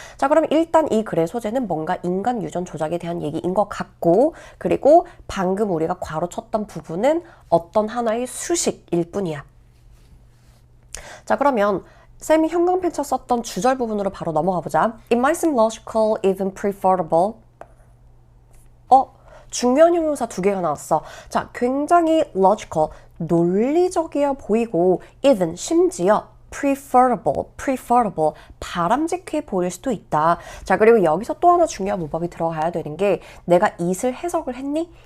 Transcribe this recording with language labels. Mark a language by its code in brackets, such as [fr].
[ko] 자, 그럼 일단 이 글의 소재는 뭔가 인간 유전 조작에 대한 얘기인 것 같고 그리고 방금 우리가 괄호 쳤던 부분은 어떤 하나의 수식일 뿐이야. 자, 그러면 쌤이 형광펜쳐 썼던 주절 부분으로 바로 넘어가 보자. [en] It might seem logical, even preferable. [ko] 중요한 형용사 2개가 나왔어. 자, 굉장히 logical, 논리적이어 보이고 even, 심지어 preferable, 바람직해 보일 수도 있다. 자, 그리고 여기서 또 하나 중요한 문법이 들어가야 되는 게 내가 it을 해석을 했니?